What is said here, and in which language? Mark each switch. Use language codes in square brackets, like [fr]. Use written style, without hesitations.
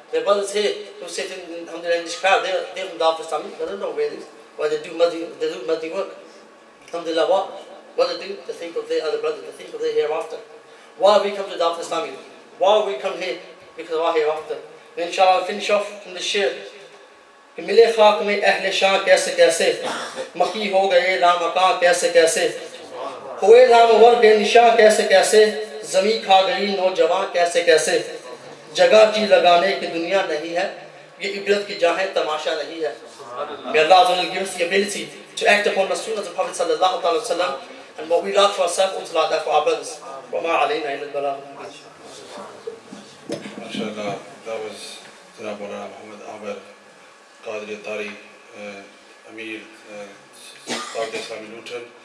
[en] Their brothers here who sit in this crowd, they're from Dawat Islam. They don't know where it is. Why they do muddy work. Alhamdulillah, what they do? They think of their other brothers, they think of their hereafter. Why we come to Dawat Islam? Why we come here? Because of our hereafter. And inshallah, I'll finish off from the shir. [hi] मिले खाक में अहले शाह कैसे कैसे मकी हो गए लामकां कैसे कैसे हुए नामवर बेनिशा कैसे कैसे ज़मीं खा गई नौजवान कैसे कैसे जगह जी लगाने की दुनिया नहीं है ये इबरत की जहाँ है तमाशा नहीं है. [en] May Allah give us the ability to act upon the sunnah of the Prophet sallallahu alaihi wasallam and what we like for ourselves also like that for our brothers. [ar] وما علينا إلا البلاغ. [en] MashaAllah, that was Janab Maulana Muhammad Ahmed Qadir Tari, Amir, Dawat Islami Luton.